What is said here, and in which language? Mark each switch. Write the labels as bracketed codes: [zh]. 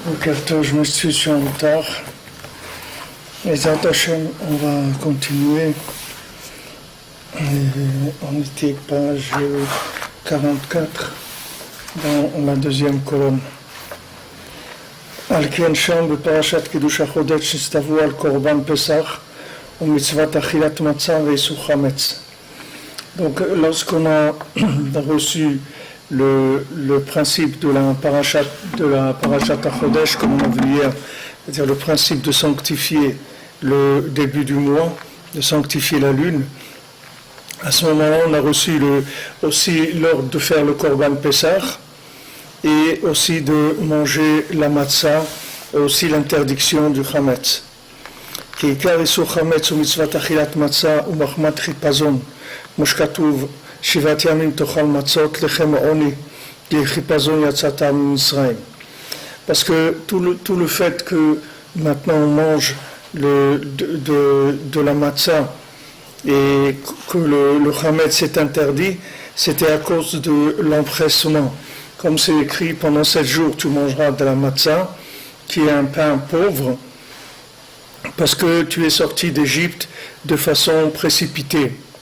[fr] Donc Arthur, je m'excuse, je suis en retard. Les Hashem, on va continuer. On était page 44 dans la deuxième colonne. [he] על כן שם בפרשת קידוש החודש הסתוו על קורבן פסח ומצוות אכילת מצה ואיסור חמץ. [fr] Donc lorsqu'on a reçu le principe de la parashat HaChodesh, comme on a vu hier, c'est-à-dire le principe de sanctifier le début du mois, de sanctifier la lune, à ce moment-là on a reçu aussi l'ordre de faire le Korban Pessah et aussi de manger la matzah, et aussi l'interdiction du chametz. [he] כי עיקר איסור חמץ ומצוות אכילת מצה ומחמת חיפזון, כמו שכתוב, 7 ימים תאכל מצות לחם העוני, כי חיפזון יצאת ממצרים. [fr] Parce que tout le fait que maintenant on mange de la matzah et que le chametz est interdit, c'était à cause de l'empressement. Comme c'est écrit, pendant 7 jours tu mangeras de la matzah, qui est un pain pauvre, parce que tu es sorti d'Égypte de façon précipitée.